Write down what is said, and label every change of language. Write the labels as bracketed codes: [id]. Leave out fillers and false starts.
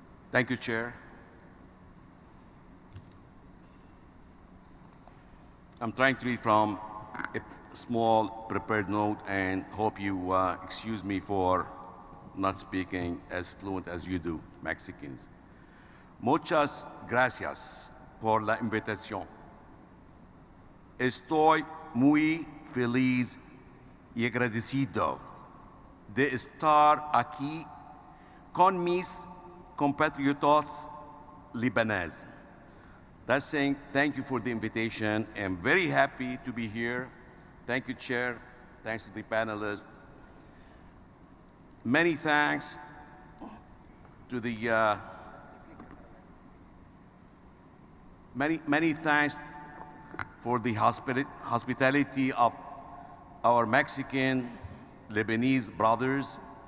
[en] Thank you, Chair. I'm trying to read from a small prepared note and hope you excuse me for not speaking as fluent as you do, Mexicans. [es] Muchas gracias por la invitación. Estoy muy feliz y agradecido de estar aquí con mis compatriotas libaneses. [en] That's saying thank you for the invitation. I'm very happy to be here. Thank you, Chair. Thanks to the panelists. Many thanks to the many thanks for the hospitality of our Mexican Lebanese brothers.